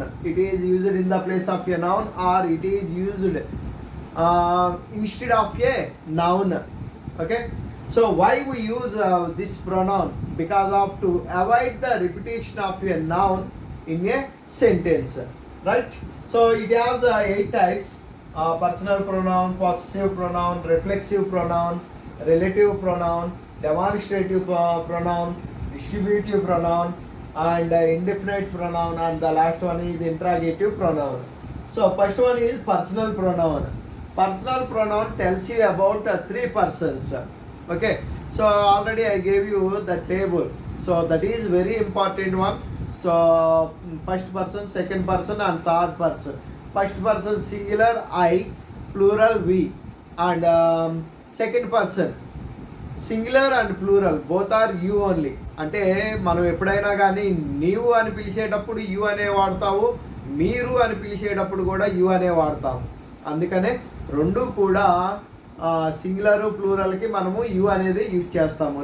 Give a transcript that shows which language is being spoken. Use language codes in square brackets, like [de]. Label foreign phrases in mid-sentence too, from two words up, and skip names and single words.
[en] It is used in the place of a noun, or it is used instead of a noun. Okay, so why we use this pronoun? Because of to avoid the repetition of a noun in a sentence, right? So it has 8 types: personal pronoun, possessive pronoun, reflexive pronoun, relative pronoun, demonstrative pronoun, distributive pronoun, and indefinite pronoun, and the last one is interrogative pronoun. So first one is personal pronoun. Personal pronoun tells you about 3 persons. Okay, so already I gave you the table, so that is very important one. So first person, second person and third person. First person singular I, plural we, and second person singular and plural both are you only. [te] అంటే మనం ఎప్పుడైనా కానీ నీవు అని పిలిచేటప్పుడు యు అనే వాడతావు, మీరు అని పిలిచేటప్పుడు కూడా యు అనే వాడతాము. అందుకనే రెండు కూడా [en] singular pluralకి [te] మనము యు అనేది యూజ్ చేస్తాము.